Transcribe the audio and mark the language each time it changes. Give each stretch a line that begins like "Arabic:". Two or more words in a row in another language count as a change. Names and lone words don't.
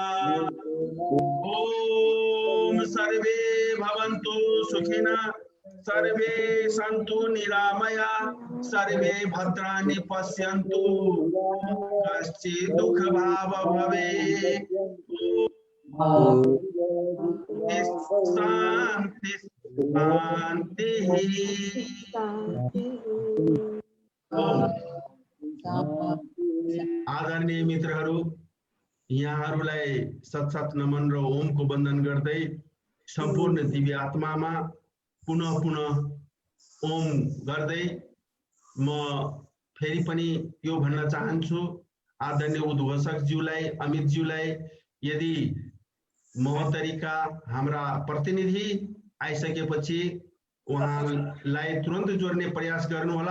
Sanskrit: ओम सर्वे भवन्तु सुखिनः, सर्वे सन्तु निरामया, सर्वे भद्राणि पश्यन्तु, कश्चित् दुःखभाग् भवेत्। शान्ति शान्ति।
Nepali: आदरणीय मित्रहरू, यहाँहरूलाई सत नमन र ओमको वन्दन गर्दै सम्पूर्ण दिव्य आत्मामा पुनः ओम गर्दै म फेरि पनि यो भन्न चाहन्छु, आदरणीय उद्घोषकज्यूलाई, अमितज्यूलाई, यदि महोत्तरीका हाम्रा प्रतिनिधि आइसकेपछि उहाँलाई तुरन्त जोड्ने प्रयास गर्नुहोला।